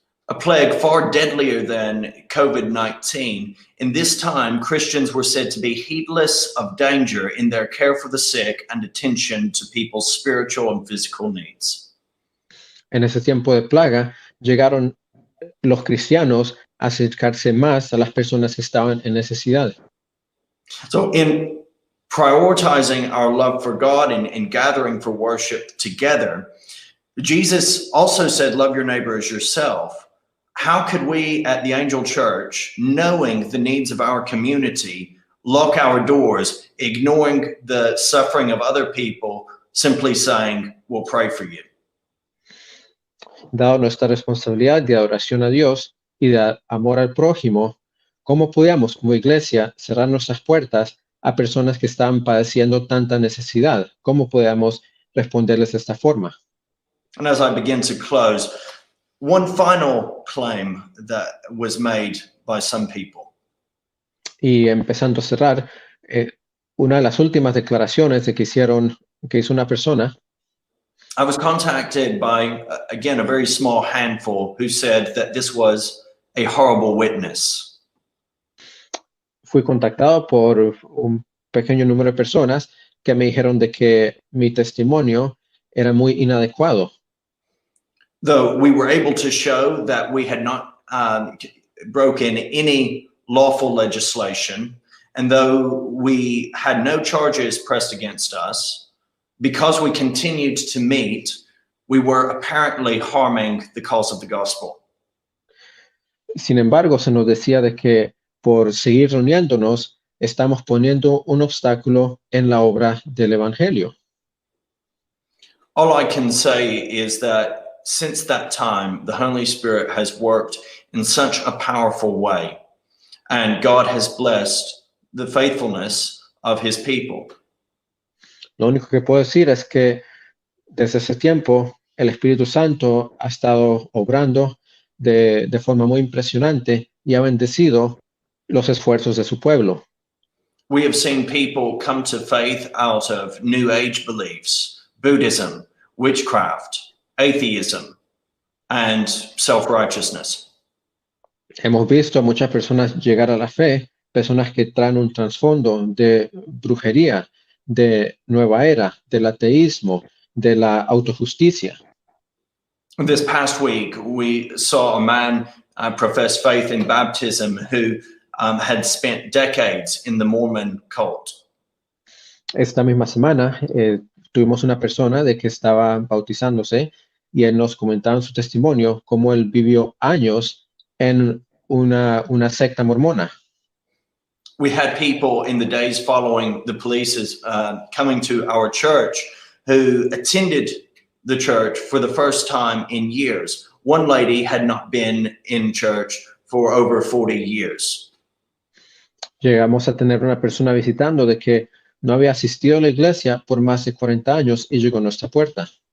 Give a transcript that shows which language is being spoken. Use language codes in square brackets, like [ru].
[en] A plague far deadlier than COVID-19. In this time, Christians were said to be heedless of danger in their care for the sick and attention to people's spiritual and physical needs. [es] En ese tiempo de plaga, llegaron los cristianos a acercarse más a las personas que estaban en necesidad. [en] So in prioritizing our love for God and gathering for worship together, Jesus also said, love your neighbor as yourself. How could we at the Angel Church, knowing the needs of our community, lock our doors, ignoring the suffering of other people, simply saying, we'll pray for you? [es] Dado nuestra responsabilidad de adoración a Dios y de amor al prójimo, ¿cómo podíamos como iglesia cerrar nuestras puertas a personas que están padeciendo tanta necesidad? ¿Cómo podíamos responderles de esta forma? [en] And as I begin to close, one final claim that was made by some people. [es] Y empezando a cerrar, una de las últimas declaraciones que hizo una persona, [en] I was contacted by, again, a very small handful who said that this was a horrible witness. [es] fui contactado por un pequeño número de personas que me dijeron de que mi testimonio era muy inadecuado. [en] Though we were able to show that we had not broken any lawful legislation, and though we had no charges pressed against us, because we continued to meet, we were apparently harming the cause of the gospel. [es] Sin embargo, se nos decía de que por seguir reuniéndonos, estamos poniendo un obstáculo en la obra del Evangelio. [en] All I can say is that since that time, the Holy Spirit has worked in such a powerful way, and God has blessed the faithfulness of his people. [es] Lo único que puedo decir es que desde ese tiempo el Espíritu Santo ha estado obrando de forma muy impresionante y ha bendecido los esfuerzos de su pueblo. [en] We have seen people come to faith out of New Age beliefs, Buddhism, witchcraft, atheism, and self-righteousness. [es] Hemos visto a muchas personas llegar a la fe, personas que traen un trasfondo de brujería, de nueva era, del ateísmo, de la autojusticia. [en] This past week, we saw a man profess faith in baptism who had spent decades in the Mormon cult. [es] Esta misma semana tuvimos una persona de que estaba bautizándose y él nos comentaba en su testimonio cómo él vivió años en una secta mormona. [en] We had people in the days following the police's coming to our church who attended the church for the first time in years. One lady had not been in church for over 40 years. [es] Llegamos a tener una persona visitando de que no había asistido a la iglesia por más de 40 años y llegó a nuestra puerta.